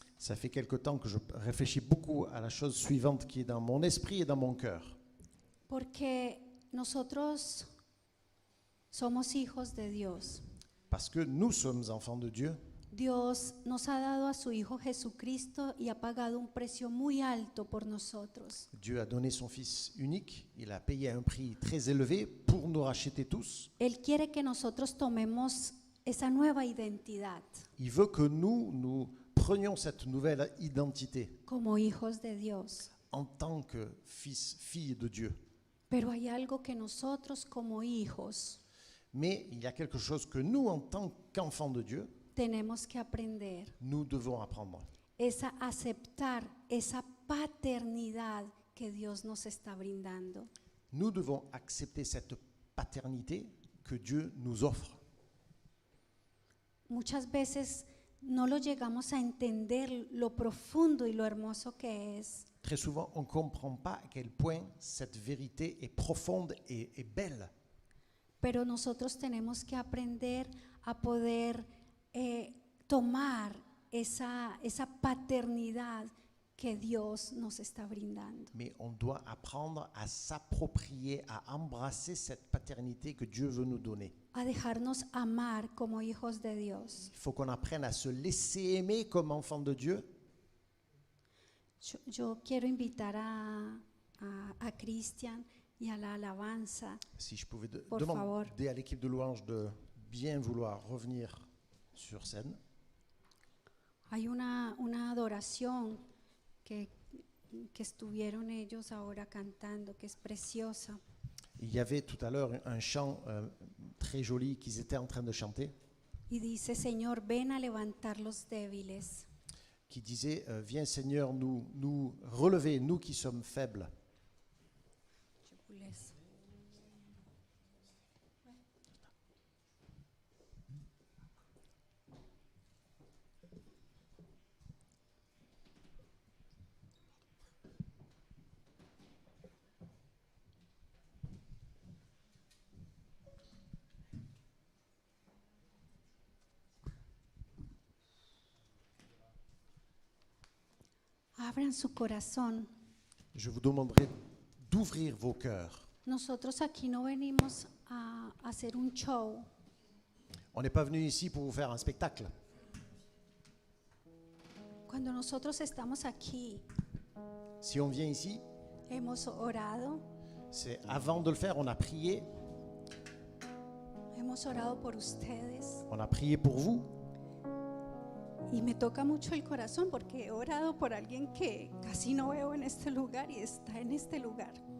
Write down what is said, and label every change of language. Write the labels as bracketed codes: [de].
[fr] Ça fait quelque temps que je réfléchis beaucoup à la chose suivante qui est dans mon esprit et dans mon cœur. [es] porque nosotros somos hijos de Dios. [fr] Parce que nous sommes enfants de Dieu. [es] Dios nos ha dado a su Hijo Jesucristo y ha pagado un precio muy alto por nosotros. [fr] Dieu a donné son Fils unique. Il a payé un prix très élevé pour nous racheter tous. [es] Él quiere que nosotros tomemos esa nueva identidad [fr] Il veut que nous prenions cette nouvelle identité [es] como hijos de Dios. [fr] en tant que fils, fille de Dieu. [es] Pero hay algo que nosotros como hijos [fr] Mais il y a quelque chose que nous, en tant qu'enfants de Dieu, [es] tenemos que aprender. [fr] nous devons apprendre. [es] Es a aceptar esa paternidad que Dios nos está brindando. [fr] Nous devons accepter cette paternité que Dieu nous offre. [es] Muchas veces no lo llegamos a entender lo profundo y lo hermoso que es. [fr] Très souvent, on ne comprend pas à quel point cette vérité est profonde et belle. [es] Pero nosotros tenemos que aprender a poder tomar esa paternidad que Dios nos está brindando. [fr] Mais on doit apprendre à s'approprier, à embrasser cette paternité que Dieu veut nous donner. [es] A dejarnos amar como hijos de Dios. [fr] Il faut qu'on apprenne à se laisser aimer comme enfants de Dieu. [es] Yo quiero invitar a Cristian y a la alabanza. [fr] Si je pouvais [es] Por favor. [fr] demander à l'équipe de louange de bien vouloir revenir sur scène. [es] Hay una adoración que estuvieron ellos ahora cantando, que es preciosa. [fr] Il y avait tout à l'heure un chant très joli qu'ils étaient en train de chanter, [es] Y dice, Señor, ven a levantar los débiles. [fr] qui disait viens Seigneur nous relever, nous qui sommes faibles. Je vous laisse. [es] Abran su corazón. [fr] Je vous demanderai d'ouvrir vos cœurs. [es] Nosotros aquí no venimos a hacer un show. [fr] On n'est pas venu ici pour vous faire un spectacle. [es] Cuando nosotros estamos aquí, [fr] Si on vient ici, [es] hemos orado, [fr] c'est avant de le faire, on a prié [es] hemos orado por ustedes, [fr] pour vous, [es] Y me toca mucho el corazón porque he orado por alguien que casi no veo en este lugar y está en este lugar.